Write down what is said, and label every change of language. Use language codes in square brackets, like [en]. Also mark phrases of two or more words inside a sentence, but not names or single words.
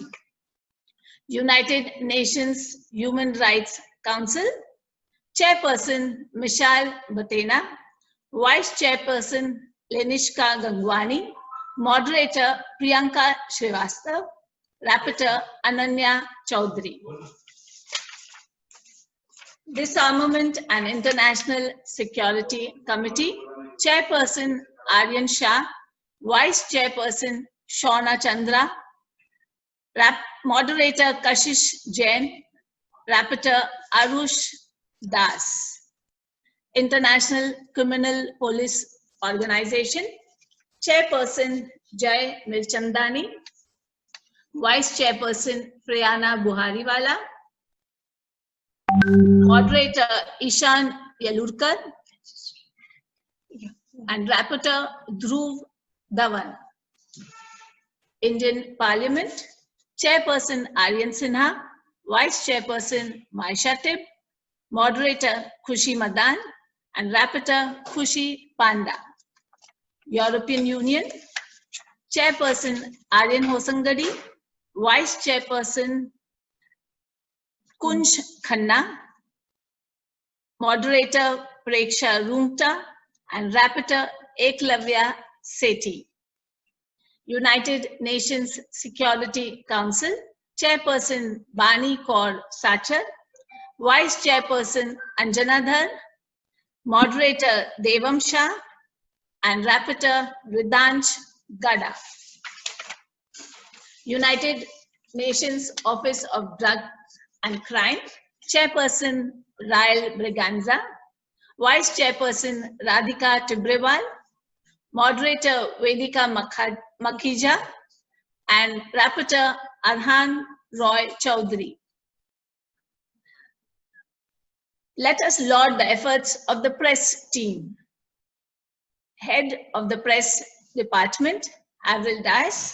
[en] United Nations Human Rights Council, Chairperson Mishal Batena, Vice Chairperson Lenishka Gangwani, Moderator Priyanka Srivastav, Rapporteur Ananya Chaudhary. Disarmament and International Security Committee, Chairperson Aryan Shah, Vice Chairperson Shauna Chandra, Moderator Kashish Jain, Rapporteur Arush Das. International Criminal Police Organization, Chairperson Jay Mirchandani, Vice Chairperson Priyana Buhariwala, Moderator Ishan Yalurkar, and Rapporteur Dhruv Dhawan. Indian Parliament, Chairperson Aryan Sinha, Vice Chairperson Maisha Tip, Moderator Khushi Madan, and Rapporteur Khushi Panda. European Union, Chairperson Aryan Hosangadi, Vice Chairperson Kunj Khanna, Moderator Preksha Rungta, and Rapporteur Eklavya Sethi. United Nations Security Council, Chairperson Bani Kaur Sachar, Vice Chairperson Anjana Dhar, Moderator Devam Shah, and Rapporteur Ridansh Gada. United Nations Office of Drugs and Crime, Chairperson Rael Braganza, Vice Chairperson Radhika Tibrewal, Moderator Vedika Makhija, and Rapporteur Arhan Roy Chaudhary. Let us laud the efforts of the press team. Head of the press department, Avril Dias.